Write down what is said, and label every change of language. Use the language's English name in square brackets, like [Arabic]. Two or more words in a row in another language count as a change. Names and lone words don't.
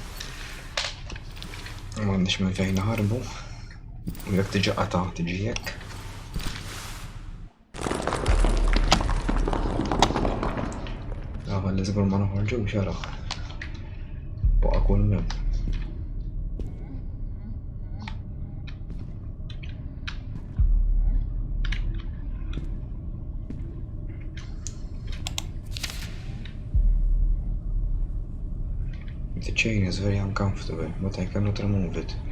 [Maltese] M'għandniex minn fejn naħarbu. U jekk tiġi qata' tiġi hekk. Ħalli żgur ma noħorġux ara. Baqa' kull minn. [English] The chain is very uncomfortable, but I cannot remove it.